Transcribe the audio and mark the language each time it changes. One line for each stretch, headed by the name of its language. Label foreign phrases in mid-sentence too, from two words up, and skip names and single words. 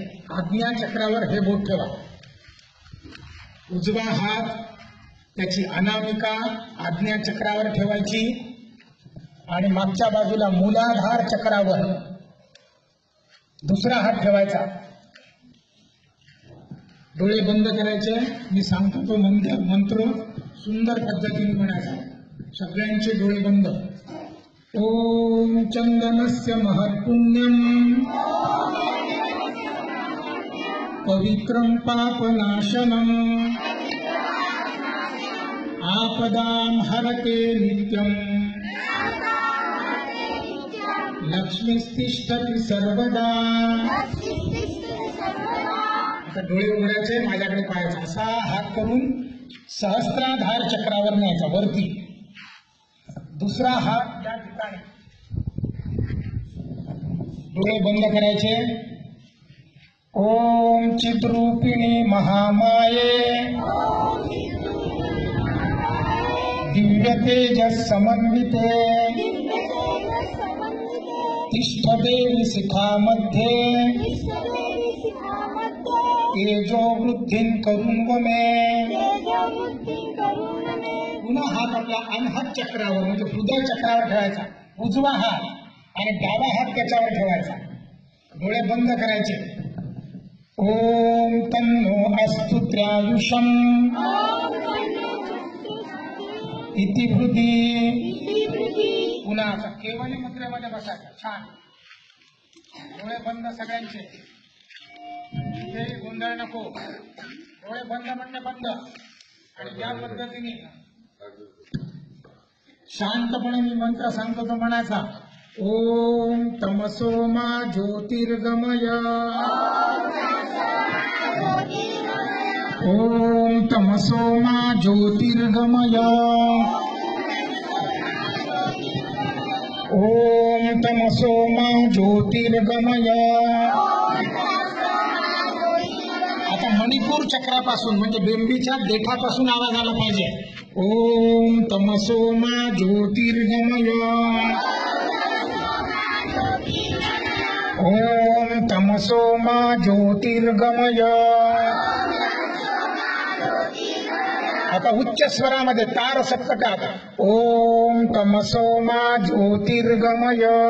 Marathi: आज्ञा चक्रावर हे बोट ठेवा। उजवा हात त्याची अनामिका आज्ञा चक्रावर ठेवायची आणि मागच्या बाजूला मूलाधार चक्रावर दुसरा हात ठेवायचा। डोळे बंद करायचे। मी सांगतो तो मंत्र सुंदर पद्धतीने म्हणायचा। सगळ्यांचे डोळे बंद।
Sanskrit: ओम चंदनस्य महत्पुण्यम पवित्रं पापनाशनम् आपदां हरते नित्यं लक्ष्मीस्तिष्ठति सर्वदा।
Marathi: आता डोळे उघडायचे, माझ्याकडे पाहायचा। असा हात करून सहस्त्राधार चक्रावर न्यायचा वरती। दुसरा हात या ठिकाणी। डोळे बंद करायचे।
Sanskrit: ओम चिद्रूपिणी महामाये दिव्य तेजस समन्विते तिष्ठदेवी शिखामध्ये तेजो वृद्धिं करुण मे।
Marathi: पुन्हा हात आपला अनहद चक्रावर म्हणजे हृदय चक्रावर ठेवायचा। उजवा हात आणि डावा हात त्याच्यावर ठेवायचा। डोळे बंद करायचे।
Sanskrit: ओम तन्नो अस्तु त्रयायुषम इति हृदि।
Marathi: पुन्हा केवली मुद्रेमध्ये बसायचं। छान। डोळे बंद सगळ्यांचे। इथे गोंधळ नको। डोळे बंद म्हणजे बंद। आणि या पद्धतीने शांतपणे मी मंत्र सांगतो तो म्हणायचा।
Sanskrit: ओम तमसो मा ज्योतिर्गमय ओम तमसो मा ज्योतिर्गमय ओम तमसो मा ज्योतिर्गमय।
Marathi: आता मणिपूर चक्रापासून म्हणजे बेंबीच्या देठापासून आवाज आला पाहिजे।
Sanskrit: ओम तमसो मा ज्योतिर्गमय तमसो मा ज्योतिर्गमय.
Marathi: आता उच्च स्वरामध्ये तार सप्तकात
Sanskrit: ओम तमसो मा ज्योतिर्गमय.